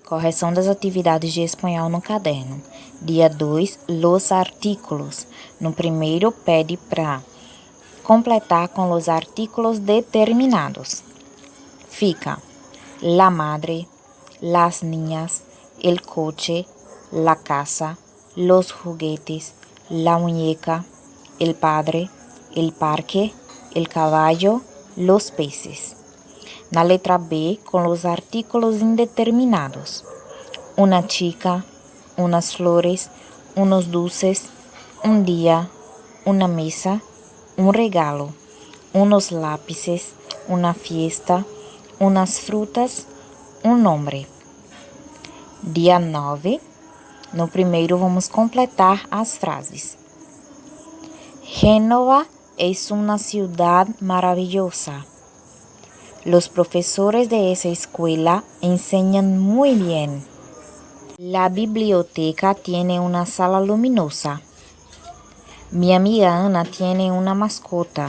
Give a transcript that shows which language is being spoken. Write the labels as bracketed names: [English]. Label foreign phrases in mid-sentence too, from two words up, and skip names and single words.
[Portuguese] Correção das atividades de espanhol no caderno. [Spanish] Dia 2, los artículos. [Portuguese] No primeiro, pede para completar com os artículos determinados. [Spanish] Fica la madre, las niñas, el coche, la casa, los juguetes, la muñeca, el padre, el parque, el caballo, los peces. [Portuguese] Na letra B, com os artículos indeterminados. [Spanish] Una chica, unas flores, unos dulces, un día, una mesa, un regalo, unos lápices, una fiesta, unas frutas, [Portuguese] um nome. Dia 9, no primeiro vamos completar as frases. [Spanish] Génova es una ciudad maravillosa. Los profesores de esa escuela enseñan muy bien. La biblioteca tiene una sala luminosa. Mi amiga Ana tiene una mascota.